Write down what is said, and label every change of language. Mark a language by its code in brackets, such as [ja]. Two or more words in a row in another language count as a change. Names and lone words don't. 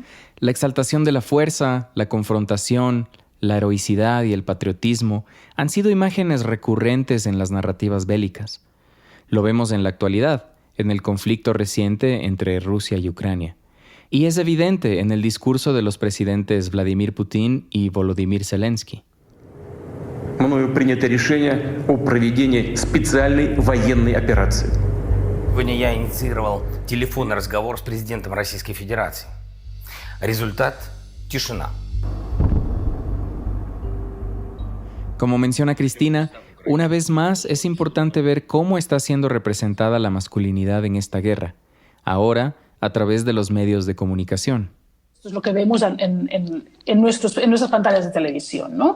[es] La exaltación de la fuerza, la confrontación, la heroicidad y el patriotismo han sido imágenes recurrentes en las narrativas bélicas. Lo vemos en la actualidad, en el conflicto reciente entre Rusia y Ucrania. Y es evidente en el discurso de los presidentes Vladimir Putin y Volodymyr Zelensky. [ru] Мною принято решение о проведении специальной военной операции. Сегодня я инициировал телефонный разговор с президентом Российской Федерации. Результат – тишина. [es] Como menciona Cristina, una vez más es importante ver cómo está siendo representada la masculinidad en esta guerra, ahora a través de los medios de comunicación. Esto es lo que vemos en nuestras pantallas de televisión, ¿no?